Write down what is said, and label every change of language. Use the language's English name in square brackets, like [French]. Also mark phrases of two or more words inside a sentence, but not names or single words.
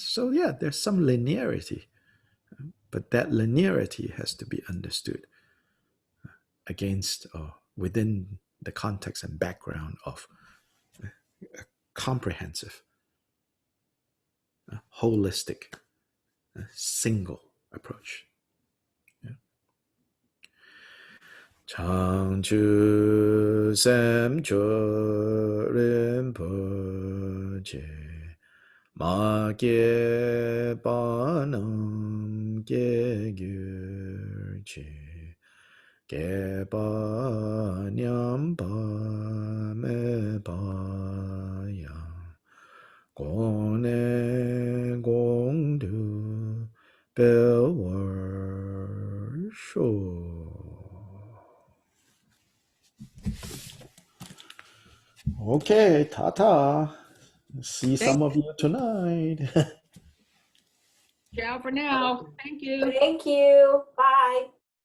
[English] So yeah, there's some linearity, but that linearity has to be understood against or within the context and background of a comprehensive, holistic, single approach. [Tibetan] བྱང་ཆུབ་སེམས་མཆོག་རིན་པོ་ཆེ་ མ་སྐྱེས་པ་རྣམས་སྐྱེ་གྱུར་ཅིག་ སྐྱེས་པ་ཉམས་པ་མེད་པ་ཡང གོང་ནས་གོང་དུ་འཕེལ་བར་ཤོག. [English] Okay, ta-ta. See some of you tonight. Ciao for now. Thank you. Thank you. Bye.